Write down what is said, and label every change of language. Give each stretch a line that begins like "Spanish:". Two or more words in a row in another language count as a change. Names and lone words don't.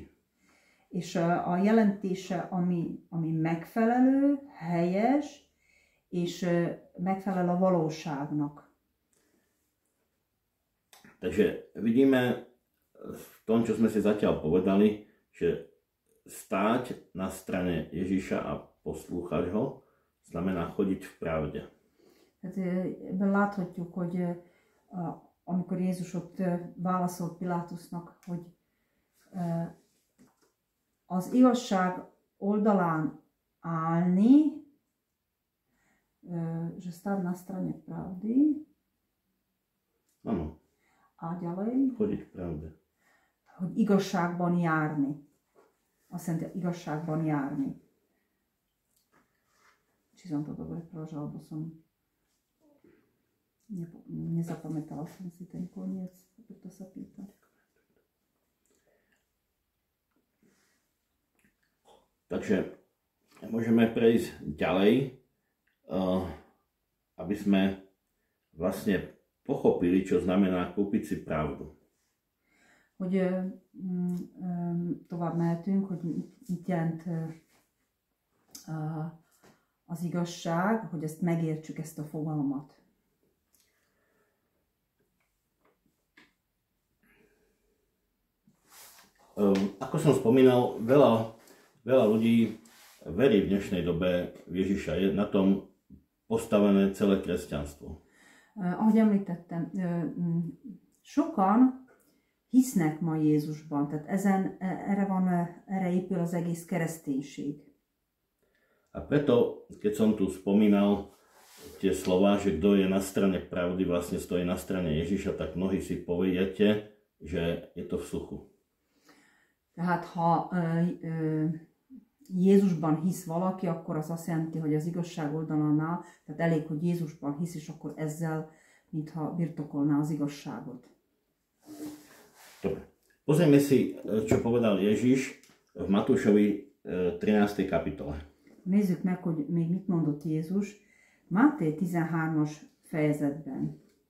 Hungarian: És a jelentése, ami megfelelő, helyes, és megfelel a valóságnak.
Slovak: Takže vidíme v tom, čo sme si zatiaľ povedali, že stáť na strane Ježiša a poslúchať ho znamená chodiť v pravde.
Hungarian: Hát ebben láthatjuk, hogy amikor Jézus ott válaszolt Pilátusnak, hogy az igazság oldalán állni,
Slovak: že stáť na strane pravdy. Áno. A ďalej? Chodiť v pravde.
Hungarian: Hogy igazságban járni. Azt jelenti, igazságban járni.
Slovak: Či som to dobre preložila, bo som nezapamätala som si ten koniec, preto sa pýtam. Takže môžeme prejsť ďalej, aby sme vlastne pochopili, čo znamená kúpiť si pravdu.
Hungarian: Hogy tovább mehetünk, hogy mit jelent az igazság, hogy ezt megértsük, ezt a fogalmat.
Slovak: Ako som spomínal, veľa ľudí verí v dnešnej dobe v Ježiša. Je na tom postavené celé kresťanstvo.
Hungarian: Ahogy említettem, sokan hisznek ma Jézusban, tehát erre épül az egész kereszténység.
Slovak: A preto, keď som tu spomínal tie slová, že kto je na strane pravdy, vlastne stojí na strane Ježiša, tak mnohí si poviete, že je to v suchu.
Hungarian: Tehát ha Jézusban hisz valaki, akkor az azt jelenti, hogy az igazság oldalán áll, tehát elég, hogy Jézusban hisz, és akkor ezzel, mintha birtokolná az igazságot.
Slovak: Dobre. Pozrieme si, čo povedal Ježiš v Matúšovi 13. kapitole.
Hungarian: Nézzük meg, hogy még mit mondott Jézus Máté 13-as fejezetben.